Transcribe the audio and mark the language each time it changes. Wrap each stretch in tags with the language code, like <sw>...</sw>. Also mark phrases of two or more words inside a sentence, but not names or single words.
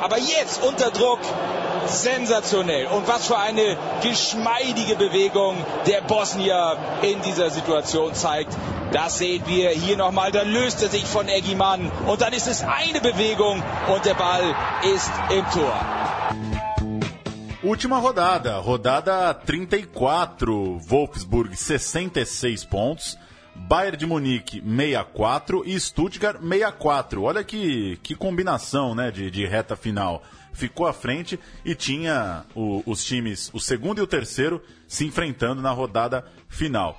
<de>Aber jetzt unter Druck, sensationell. Und was für eine geschmeidige Bewegung der Bosnier in dieser Situation zeigt. Das sehen wir hier nochmal. Da löst er sich von Eggimann und dann ist es eine Bewegung und der Ball ist im Tor.</de> <pt>Última rodada, rodada 34, Wolfsburg 66 pontos. Bayern de Munique 64 e Stuttgart 64. Olha que combinação, né, de reta final. Ficou à frente e tinha os times, o segundo e o terceiro, se enfrentando na rodada final.</pt>